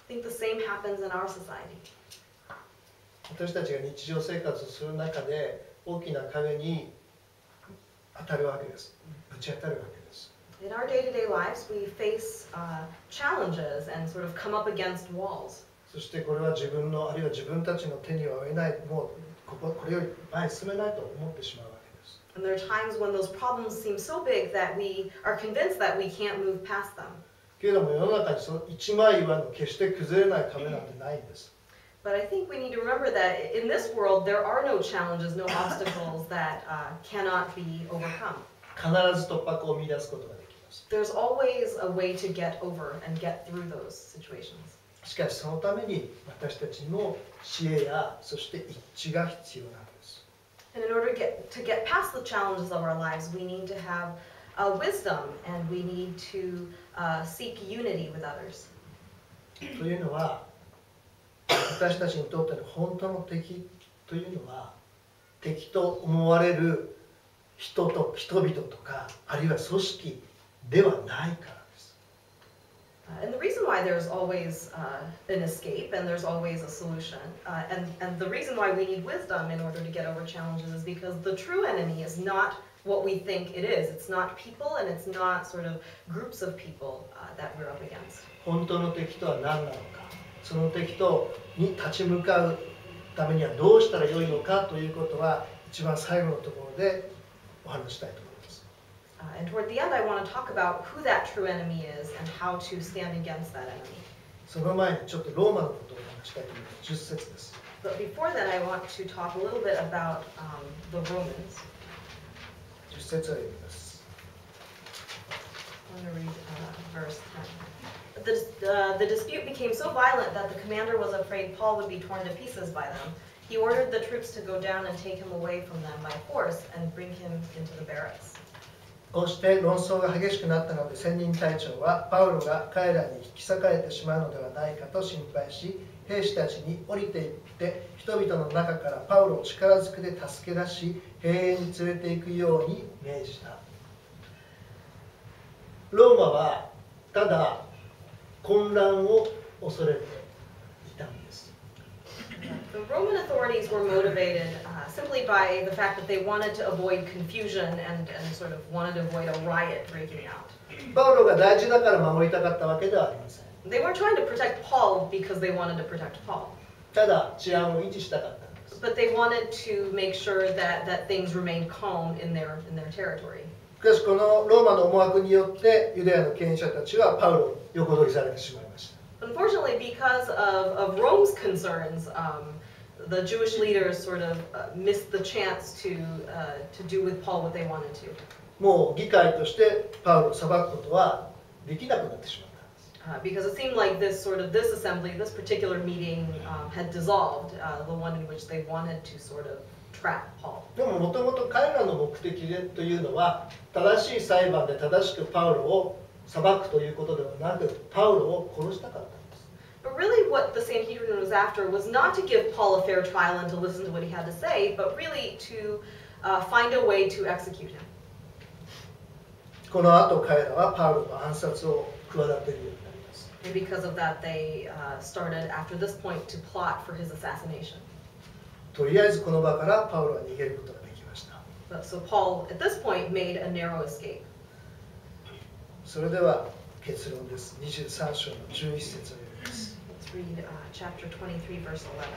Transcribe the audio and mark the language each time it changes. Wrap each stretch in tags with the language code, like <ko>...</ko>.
<en>I think the same happens in our society.</en> <ja>私たちが日常生活をする中で、大きな影に当たるわけです。ぶち当たるわけです。</ja> <en>In our day-to-day lives, we face challenges and sort of come up against walls.</en> <ja>そしてこれは自分のあるいは自分たちの手には負えない、もうこれより前に進めないと思ってしまうわけです。</ja> <en>And there are times when those problems seem so big that we are convinced that we can't move past them.</en> <ja>けれども世の中にその一枚岩の決して崩れない壁なんてないんです。</ja> <en>But I think we need to remember that in this world there are no challenges, no obstacles that cannot be overcome.</en> <ja>必ず突破口を見出すことができます。</ja> <en>There's always a way to get over and get through those situations.</en> <ja>しかしそのために私たちにも知恵やそして一致が必要なんです。</ja> <en>And in order to get past the challenges of our lives, we need to have wisdom and we need to seek unity with others.</en> <ja>というのは私たちにとっての本当の敵というのは敵と思われる人々とかあるいは組織ではないからです。</ja> <en>And the reason why there's always an escape and there's always a solution, and the reason why we need wisdom in order to get over challenges is because the true enemy is not what we think it is. It's not people and it's not sort of groups of people that we're up against.</en> <ja>本当の敵とは何なのか、その敵に立ち向かうためにはどうしたらよいのかということは一番最後のところでお話したいと思います。</ja> <en>And toward the end, I want to talk about who that true enemy is and how to stand against that enemy.</en> <ja>その前にちょっとローマのことをお話したいと思います。10節です。</ja> <en>But before that, I want to talk a little bit about the Romans.</en> <ja>10節を読みます。</ja> <en>I'm going to read verse 10. The dispute became so violent that the commander was afraid Paul would be torn to pieces by them. He ordered the troops to go down and take him away from them by force and bring him into the barracks.</en> <ja>こうして論争が激しくなったので千人隊長はパウロが彼らに引き裂かれてしまうのではないかと心配し、兵士たちに降りていって人々の中からパウロを力ずくで助け出し兵営に連れて行くように命じた。ローマはただ混乱を恐れていたんです。</ja> <en>The Roman authorities were motivated simply by the fact that they wanted to avoid confusion and sort of wanted to avoid a riot breaking out.</en> <ja>パウロが大事だから守りたかったわけではありません。</ja> <en>They weren't trying to protect Paul because they wanted to protect Paul.</en> <ja>ただ治安を維持したかったんです。</ja> <en>But they wanted to make sure that things remained calm in their territory.</en> <ja>しかしこのローマの思惑によってユダヤの権威者たちはパウロを横取りされてしまいました。</ja> <en>Unfortunately, because of Rome's concerns, the Jewish leaders sort of missed the chance to do with Paul what they wanted to.</en> <ja>もう議会としてパウロを裁くことはできなくなってしまったんです。</ja> <en>Because it seemed like this assembly, this particular meeting had dissolved, the one in which they wanted to sort of trap Paul.</en> <ja>でももともと彼らの目的というのは正しい裁判で正しくパウロを裁くということではなく、パウロを殺したかったんです。</ja> <en>But really what the Sanhedrin was after was not to give Paul a fair trial and to listen to what he had to say, but really to find a way to execute him.</en> <ja>この後彼らはパウロの暗殺を企てるようになります。</ja> <en>And because of that, they started after this point to plot for his assassination.</en> <ja>とりあえずこの場からパウロは逃げることができました。</ja> <en>So Paul, at this point, made a narrow escape.</en> <ja>それでは結論です。23章の11節を読みます。</ja> <en>Let's read chapter 23, verse 11.</en>